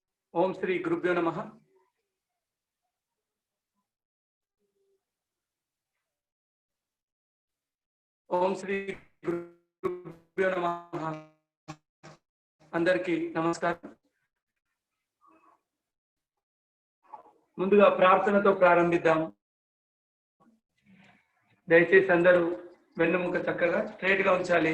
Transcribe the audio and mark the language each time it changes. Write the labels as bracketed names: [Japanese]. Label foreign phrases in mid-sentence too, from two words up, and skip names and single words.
[Sanskrit] ओम श्री गुरुभ्यो नमः। ओम श्री गुरुभ्यो नमः। [Telugu] అందరికీ నమస్కారం। ముందుగా ప్రార్థనతో ప్రారంభిద్దాం. దయచేసి అందరూ వెన్నుముక చక్కగా స్ట్రైట్ గా ఉంచాలి.